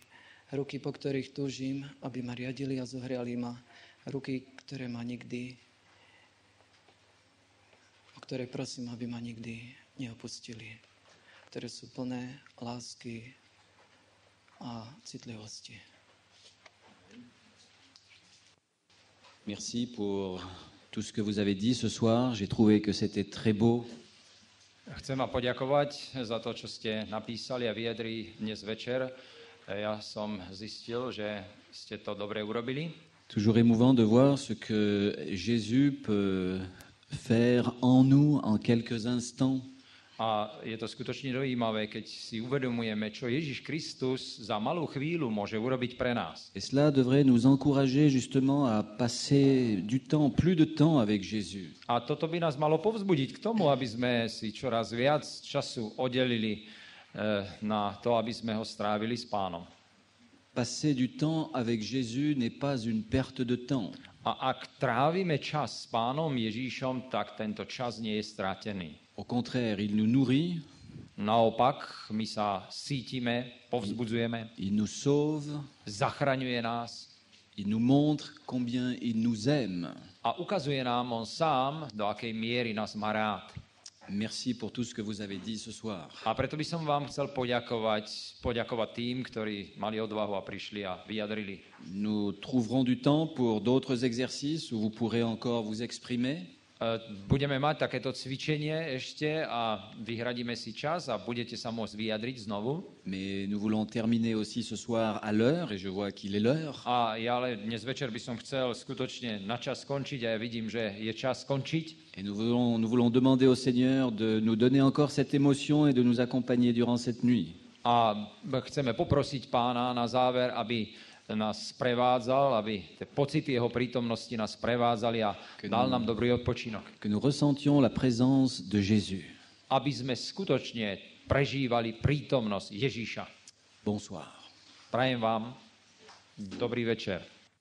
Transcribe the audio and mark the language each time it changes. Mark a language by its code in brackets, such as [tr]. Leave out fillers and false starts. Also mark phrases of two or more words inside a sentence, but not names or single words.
[sk] Ruky, po ktorých túžim, aby ma riadili a zohriali ma. Ruky, o ktoré prosím, aby ma nikdy neopustili. Ktoré sú plné lásky a citlivosti. [fr] Merci pour tout ce que vous avez dit ce soir. J'ai trouvé que c'était très beau. [sk] Chcem vám poďakovať za to, čo ste napísali a vyjadrili dnes večer. Ja som zistil, že ste to dobre urobili. [fr] Toujours émouvant de voir ce que Jésus peut faire en nous en quelques instants. [sk] A je to skutočne dojímavé, keď si uvedomujeme, čo Ježiš Kristus za malú chvíľu môže urobiť pre nás. [fr] Et cela devrait nous encourager justement à passer du temps, plus de temps avec Jésus. [sk] A toto by nás malo povzbudiť k tomu, aby sme si čoraz viac času oddelili na to, aby sme ho strávili s Pánom. [fr] Passer du temps avec Jésus n'est pas une perte de temps. [sk] A ak trávime čas s Pánom Ježíšom, tak tento čas nie je stratený. [fr] Au contraire, il nous nourrit. [sk] Naopak, my sa sítime, povzbudzujeme. [fr] Il nous sauve. [sk] Zachraňuje nás. [fr] Il nous montre combien il nous aime. [sk] A ukazuje nám on sám, do akej miery nás má rád. [fr] Merci pour tout ce que vous avez dit ce soir. [sk] A preto by som vám chcel poďakovať tým, ktorí mali odvahu a prišli a vyjadrili. [fr] Nous trouverons du temps pour d'autres exercices où vous pourrez encore vous exprimer. [sk] Budeme mať takéto cvičenie ešte a vyhradíme si čas a budete sa môcť vyjadriť znovu. [fr] Mais nous voulons terminer aussi ce soir à l'heure, et je vois qu'il est l'heure. [sk] A ja ale dnes večer by som chcel skutočne na čas skončiť a ja vidím, že je čas skončiť. [fr] Et nous voulons demander au Seigneur de nous donner encore cette émotion et de nous accompagner durant cette nuit. [sk] A chceme poprosiť Pána na záver, aby nás prevádzal, aby tie pocity jeho prítomnosti nás prevádzali a dal nám dobrý odpočinok. [fr] Que nous ressentions la présence de Jésus. [sk] Aby sme skutočne prežívali prítomnosť Ježíša. [fr] Bonsoir. [sk] Prajem vám dobrý večer.